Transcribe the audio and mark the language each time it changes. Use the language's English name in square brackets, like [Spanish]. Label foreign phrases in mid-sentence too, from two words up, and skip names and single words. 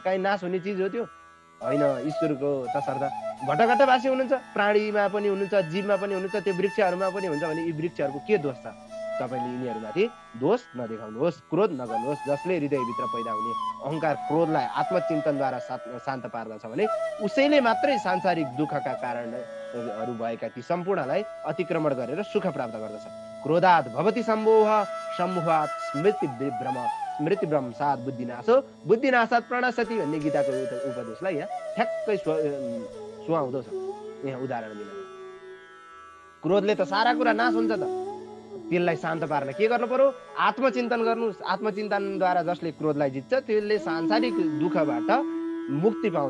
[Nepali] कहीँ नाश हुने चिज हो त्यो? होइन, ईश्वरको तसर्थ घटघाटवासी हुनुहुन्छ, प्राणीमा पनि हुनुहुन्छ, जीवमा पनि हुनुहुन्छ, त्यो वृक्षहरूमा पनि हुन्छ भने यी वृक्षहरूको के दोष छ? तपाईँले यिनीहरूमाथि दोष नदेखाउनुहोस्, क्रोध नगर्नुहोस्। जसले हृदयभित्र पैदा हुने अहङ्कार क्रोधलाई आत्मचिन्तनद्वारा शान्त पार्दछ भने उसैले मात्रै सांसारिक दुःखका कारणहरू भएका ती सम्पूर्णलाई अतिक्रमण गरेर सुख प्राप्त गर्दछ। [Sanskrit] क्रोधात् भवति सम्मोह, सम्मोहात् स्मृतिभ्रंशात् बुद्धिनाशो, बुद्धिनाशात् प्रणश्यति [Nepali] भन्ने गीताको उपदेशलाई यहाँ ठ्याक्कै सुहाउँदो छ। यहाँ उदाहरण दिन क्रोधले त सारा कुरा नाश हुन्छ त। त्यसलाई शान्त पार्न के गर्नु पर्यो? आत्मचिन्तन गर्नुहोस्। आत्मचिन्तनद्वारा जसले क्रोधलाई जित्छ त्यसले सांसारिक दुःखबाट मुक्ति पाउँछ।